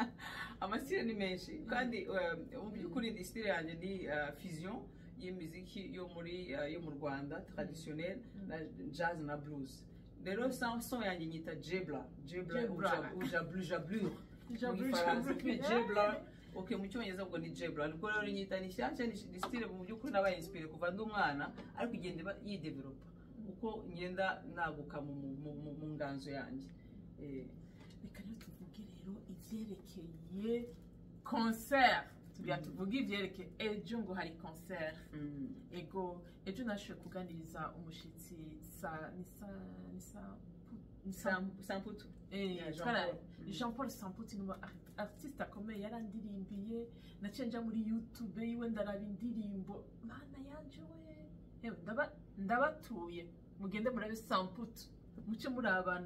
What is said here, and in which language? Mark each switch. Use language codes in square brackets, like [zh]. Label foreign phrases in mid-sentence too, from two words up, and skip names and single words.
[rn] amasitile ni menshi kandi mu by'ukuri iyi style yanjye ni fusion y'imiziki yo mu Rwanda traditionnel na jazz na blues rero son yanjye nyita jebla jablure mu Gifaransa jebla okay mu Cyongereza ubwo ni jebla ariko rero nyita ni shyashya ni style mu by'ukuri nabaye inspire kuva ndi umwana ariko igenda yidevelopa uko ngenda naguka mu nganzo yanjye reka rero tuvuge rero ivyerekeye concert tuvuge ivyerekeye ejo ngo hari concert ego ejo nashoboye kuganiriza umushitsi Samputu Jean-Paul Samputu ni artiste akomeye yarandirimbiye naciye nja muri YouTube yiwe ndaraba indirimbo mana yanje we ndabatuye mugende murabe Samputu muce murabana